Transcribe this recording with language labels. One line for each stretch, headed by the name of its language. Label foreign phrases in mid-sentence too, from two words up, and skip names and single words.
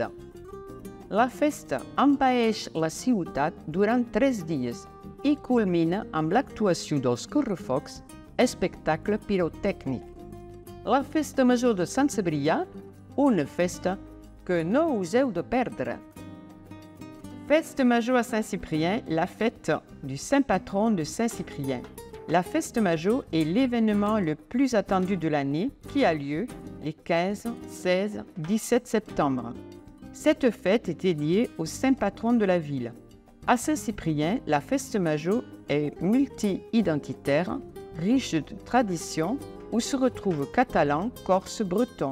Catalan: La festa envaeix la ciutat durant 3 dies i culmina amb l'actuació dels correfocs, espectacle pirotècnic. La Festa Major de Sant Cebrià, una festa que no us heu de perdre.
French: Festa Major à Saint-Cyprien, la fête du saint patron de Saint-Cyprien. La Festa Major est l'événement le plus attendu de l'année qui a lieu les 15, 16, 17 septembre. Cette fête est dédiée au saint patron de la ville. À Saint-Cyprien, la Festa Major est multi-identitaire, riche de traditions, où se retrouvent catalans, corses, bretons.